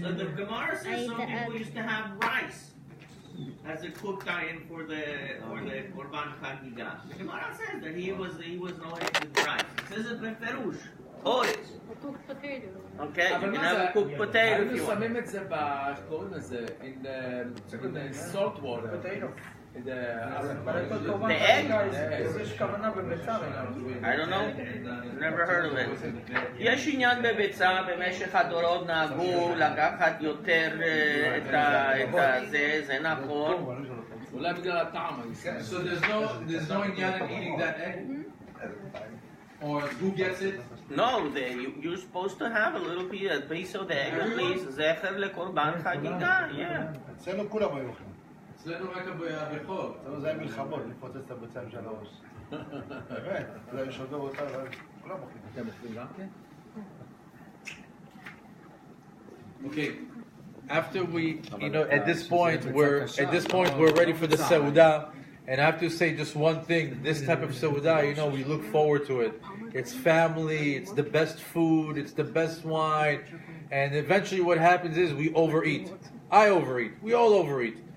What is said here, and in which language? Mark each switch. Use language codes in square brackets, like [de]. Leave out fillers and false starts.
[en] So the Gemara says some people used to have rice as a cooked item for the Korban Chagiga. The Gemara says that he was always with rice. It says it beferush. Always. cooked potato. Okay, you can have a cooked potato if you want. [he] שמים את זה איך קוראים לזה? [en] in salt water. The egg? I don't know. Never heard of it. [he] יש עניין בביצה, במשך הדורות נהגו לקחת יותר את זה, זה נכון. אולי בגלל הטעם. [en] So there's no עניין in eating that egg? Or who gets it? No, you're supposed to have a little piece of the egg at least. [he] זכר לקורבן חגיגה, yeah. אצלנו כולם היו אוכלים. אצלנו רק הבכור. אצלנו זה היה מלחמות, לפוצץ את הביצה של הראש. באמת, זה היה שודו אותה, כולם אוכלים. אתם אוכלים גם כן? [en] Okay. After we, at this point we're ready for the Seudah, and I have to say just one thing. This type of Seudah, we look forward to it. It's family. It's the best food. It's the best wine, and eventually what happens is we overeat. I overeat. We all overeat.